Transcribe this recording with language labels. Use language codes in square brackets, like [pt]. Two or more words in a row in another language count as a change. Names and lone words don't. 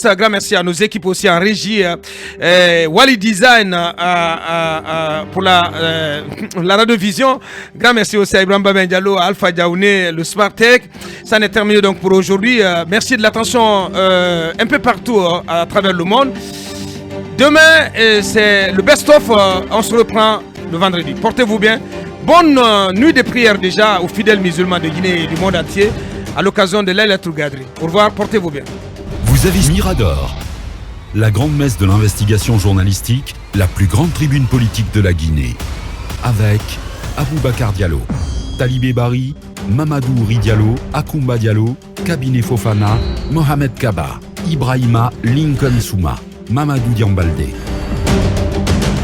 [fr] Grand merci à nos équipes aussi en régie. Wally Design pour la radiovision. Grand merci aussi à Ibrahim Babendjalo, à Alpha Diaouné, le Smart Tech. Ça en est terminé donc pour aujourd'hui. Merci de l'attention un peu partout à travers le monde. Demain, c'est le best-of. On se reprend le vendredi. Portez-vous bien. Bonne nuit de prière déjà aux fidèles musulmans de Guinée et du monde entier à l'occasion de Laylatul Qadr. Au revoir, portez-vous bien. Vous avez Mirador, la grande messe de l'investigation journalistique, la plus grande tribune politique de la Guinée. Avec Aboubacar Diallo, Talibé Bari, Mamadou Ouri Diallo, Akoumba Diallo, Kabine Fofana, Mohamed Kaba, Ibrahima Lincoln Souma, Mamadou Diambaldé.